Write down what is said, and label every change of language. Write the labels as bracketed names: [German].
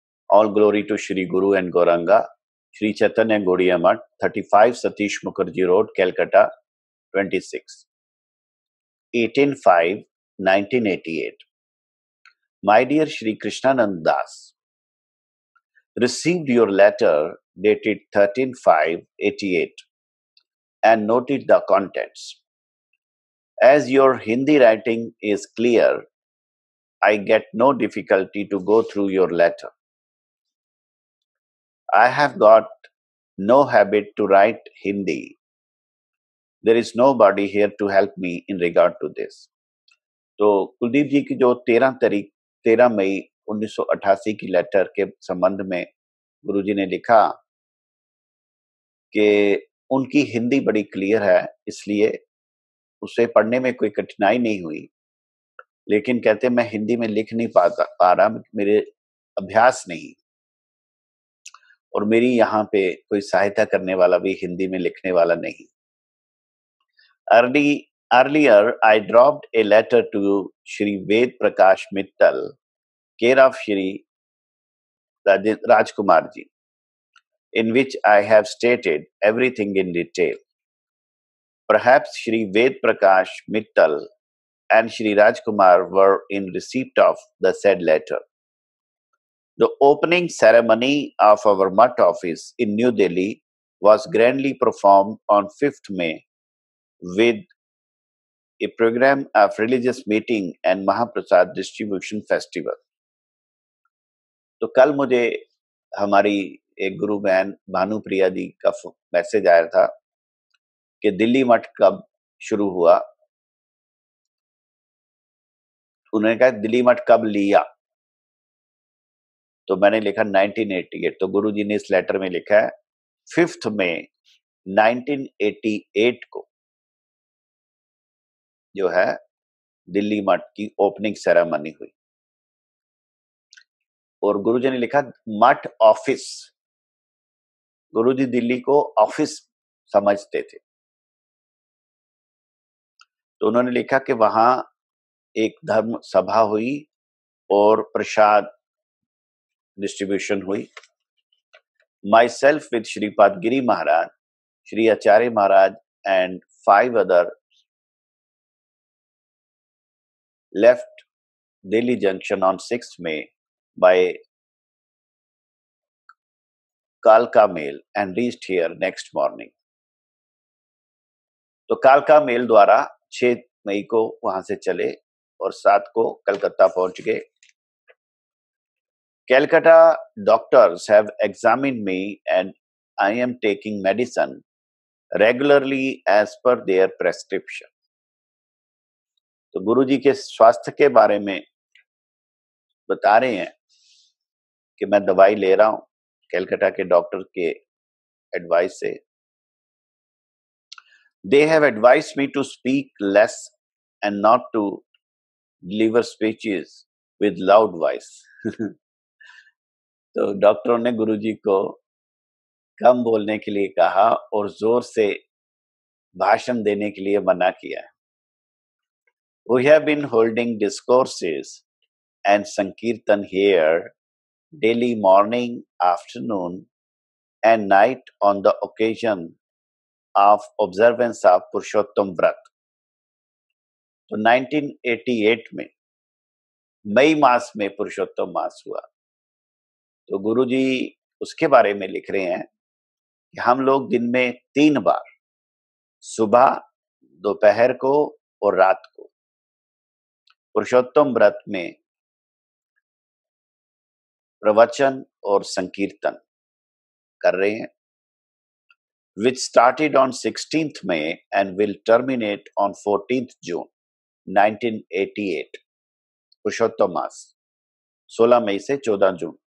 [English] All glory to Shri guru and Gauranga, Shri Chaitanya Gaudiya Math, 35 Satish Mukherjee road, Calcutta 26, 18/5/1988। My dear Shri Krishnanand Das, received your letter dated 13/5/88 and noted the contents. As your Hindi writing is clear, I get no difficulty to go through your letter. I have got no habit to write Hindi. There is nobody here to help me in regard to this. [Hindi] तो कुलदीप जी की जो 13 मई 1988 की letter के संबंध में गुरुजी ने लिखा कि उनकी हिंदी बड़ी क्लियर है, इसलिए उसे पढ़ने में कोई कठिनाई नहीं हुई, लेकिन कहते मैं हिंदी में लिख नहीं पा रहा, मेरे अभ्यास नहीं, और मेरी यहाँ पे कोई सहायता करने वाला भी हिंदी में लिखने वाला नहीं। [English] Earlier, I dropped a letter to Shri Ved Prakash Mittal, care of Shri Rajkumar ji, in which I have stated everything in detail. Perhaps Shri Ved Prakash Mittal and Shri Rajkumar were in receipt of the said letter. The opening ceremony of our Mutt office in New Delhi was grandly performed on 5th May with a program of religious meeting and Mahaprasad distribution festival. [Hindi] तो कल मुझे हमारी एक गुरु बहन भानुप्रिया जी का message आया था कि दिल्ली मठ कब शुरू हुआ। उन्होंने कहा दिल्ली मठ कब लिया, तो मैंने लिखा 1988। तो गुरु जी ने इस लेटर में लिखा है 5 मई 1988 को जो है दिल्ली मठ की ओपनिंग सेरेमनी हुई, और गुरुजी ने लिखा मठ ऑफिस। गुरुजी दिल्ली को ऑफिस समझते थे, तो उन्होंने लिखा कि वहां एक धर्म सभा हुई और प्रसाद डिस्ट्रीब्यूशन हुई। [English] My self with Shripad Giri Maharaj, Shri Acharya Maharaj and 5 other left Delhi Junction on 6th May by Kalka Mail and reached here next morning. [Hindi] तो कालका मेल द्वारा 6 मई को वहां से चले और 7 को कलकत्ता पहुंच गए। [English] Calcutta doctors have examined me and I am taking medicine regularly as per their prescription. [Hindi] तो गुरुजी के स्वास्थ्य के बारे में बता रहे हैं कि मैं दवाई ले रहा हूं कलकत्ता के डॉक्टर के एडवाइस से। [English] They have advised me to speak less and not to deliver speeches with loud voice. [Hindi] तो डॉक्टरों ने गुरुजी को कम बोलने के लिए कहा और जोर से भाषण देने के लिए मना किया। [English] We have been holding discourses and sankirtan here daily morning, afternoon and night on the occasion of observance of Purushottam vrat. [Hindi] तो 1988 में मई मास में पुरुषोत्तम मास हुआ। तो गुरुजी उसके बारे में लिख रहे हैं कि हम लोग दिन में 3 बार, सुबह, दोपहर को और रात को, पुरुषोत्तम व्रत में प्रवचन और संकीर्तन कर रहे हैं, [English] which started on 16th May and will terminate on 14th June 1988, [Hindi] पुरुषोत्तम मास 16 मई से 14 जून।